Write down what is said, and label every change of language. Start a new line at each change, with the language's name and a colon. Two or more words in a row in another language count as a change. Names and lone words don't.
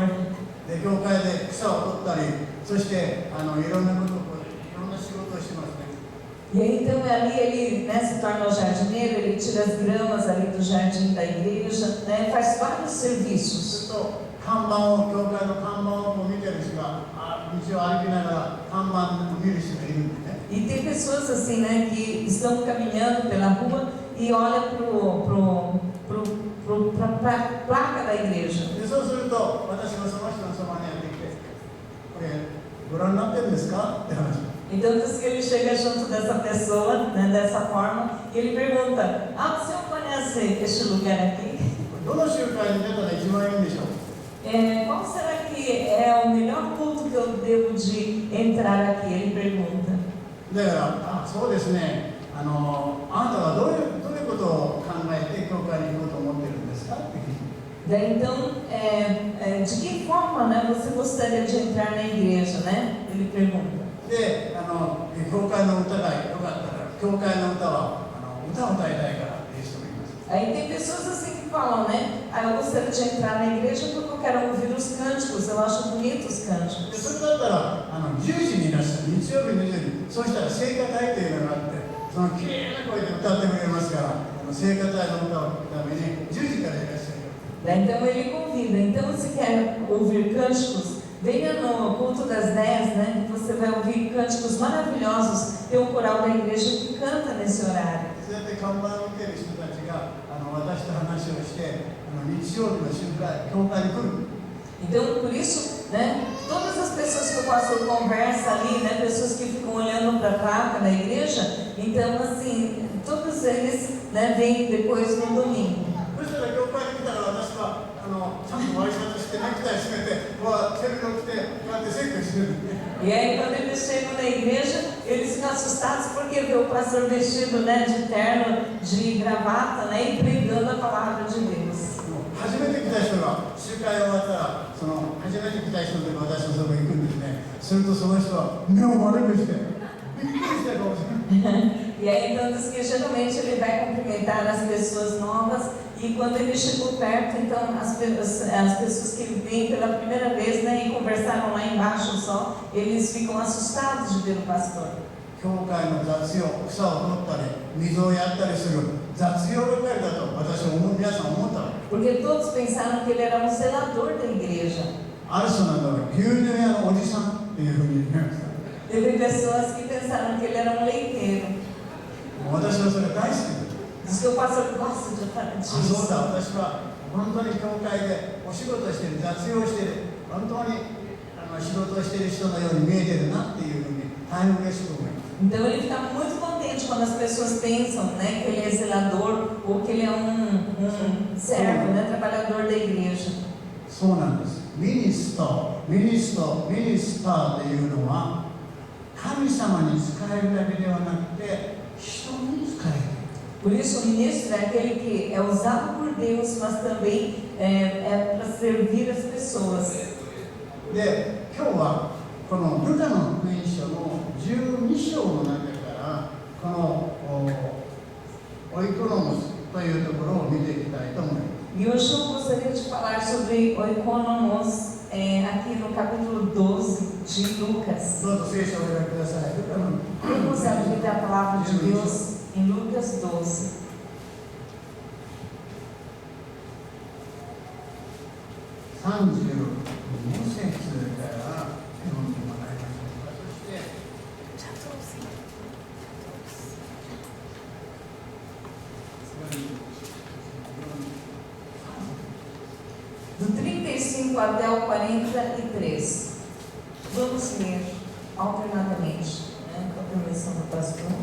Japanese: で、教会で草を取ったり、そしていろんなことをいろんな仕事をしてますね。
Portuguese: E aí então ali ele se torna o jardineiro, ele tira as gramas ali do jardim da igreja, faz vários
Japanese: す
Portuguese: serviços.
Japanese: ると看板を、教会の看板を見てる人が道を歩きながら看板を見る人がいるんでね。
Portuguese: E tem pessoas assim, que estão caminhando pela rua e olham para a placa da igreja.
Japanese: で、そうすると私がその人のそばにやってきて、これご覧になってるんですかって話。
Portuguese: Então diz que ele chega junto dessa pessoa, dessa forma, e ele pergunta: o senhor conhece este lugar aqui?
Japanese: どの集会に出たら一番いいんでしょう。
Portuguese: Qual será que é o melhor culto que eu devo de entrar aqui? Ele pergunta.
Japanese: だから、そうですね、あなたはどういうことを考えて教会に行こうと思ってるんですかって聞いて。
Portuguese: Daí, então, de que forma, né, você gostaria de entrar na igreja, né? Ele pergunta.
Japanese: で、教会の歌が良かったら、教会の歌は歌を歌いたいからっていう人もいます。
Portuguese: Aí tem pessoas assim que falam, né? Eu gostaria de entrar na igreja porque eu quero ouvir os cânticos, eu acho bonitos os
Japanese: で
Portuguese: cânticos.
Japanese: それだったら10時にいらっしゃる、日曜日の10時、そうしたら聖歌隊というのがあって、そのきれいな声で歌ってくれますから、聖歌隊の歌を聴くために10時からいらっしゃる。
Portuguese: Daí, então ele convida, então se quer ouvir cânticos, venha no culto das 10, né? Você vai ouvir cânticos maravilhosos. Tem um coral da igreja que canta nesse horário.
Japanese: そうやって看板を受ける人たちが私と話をして日曜日の集会、教会に来る。
Portuguese: Então, por isso, né? Todas as pessoas que o pastor conversa ali, né? Pessoas que ficam olhando para a placa da igreja, então, assim, todos eles, né? Vêm depois no domingo.
Japanese: そしたら教会に来たら私はちゃんとワイシャツしてネクタイ締めて、背広着て、こうやって説教してる。
Portuguese: E aí, quando eles chegam na igreja, eles ficam assustados porque vê o pastor vestido, né, de terno, de gravata, né, e pregando a palavra de Deus.
Japanese: 初めて来た人が集会終わったら、初めて来た人で私のそこに行くんですね。するとその人は目を丸くして、びっくりしたかもしれない。
Portuguese: E aí, então, diz que geralmente ele vai cumprimentar as pessoas novas e quando ele chegou perto, então, as pessoas que vêm pela primeira vez, né, e conversaram lá embaixo só, eles ficam assustados de ver o pastor.
Japanese: 教会の雑用、草を取ったり、水をやったりする雑用係だと私は皆さん思ったわけ。
Portuguese: Porque todos pensaram que ele era um zelador da igreja.
Japanese: ある人なんだから牛乳屋のおじさんっていうふうに言いました。
Portuguese: Teve pessoas que pensaram que ele era um leiteiro.
Japanese: 私はそれ大好きです。
Portuguese: Diz que o pastor gosta de falar
Japanese: そうだ、
Portuguese: disso.
Japanese: 私は本当に教会でお仕事してる、雑用してる、本当に仕事をしている人のように見えてるなっていうふうに大変嬉しく思います。
Portuguese: Então ele fica muito contente quando as pessoas pensam, né, que ele é zelador ou que ele é um servo, né, trabalhador da igreja.
Japanese: そうなんです。ミニスターというのは神様に仕えるだけではなくて人に仕える。
Portuguese: Por isso, o ministro é aquele que é usado por Deus, mas também é para servir as pessoas.
Japanese: で、今日はこのルカの福音書の12章の中からこのオイコノモスというところを見ていきたいと思います。
Portuguese: E hoje eu gostaria de falar sobre oikonomos aqui no capítulo 12 de Lucas.
Japanese: どうぞ聖書をお読みください。ルカの
Portuguese: Vamos abrir a palavra de Deus em Lucas 12.
Japanese: 32節から読んでもらいましょうか。そして
Portuguese: Do 35 até o 43. Vamos ler alternadamente, né, com a permissão do pastor.